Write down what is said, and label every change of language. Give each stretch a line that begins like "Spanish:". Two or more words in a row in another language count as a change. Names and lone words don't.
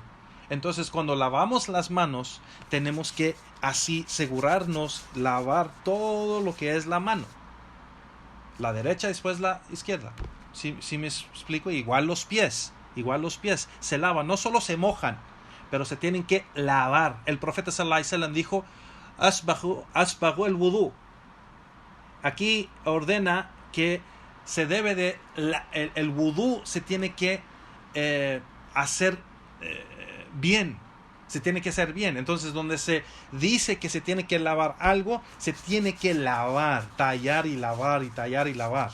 Spanish: Entonces, cuando lavamos las manos, tenemos que así asegurarnos lavar todo lo que es la mano. La derecha, después la izquierda. ¿Sí me explico? Igual los pies se lavan, no solo se mojan, pero se tienen que lavar. El profeta
Arabic: صلى الله عليه وسلم
Spanish: dijo,
Arabic: أسبغوا الوضوء.
Spanish: Aquí ordena que se debe de el wudú se tiene que hacer bien. Se tiene que hacer bien. Entonces, donde se dice que se tiene que lavar algo, se tiene que lavar, tallar y lavar y tallar y lavar.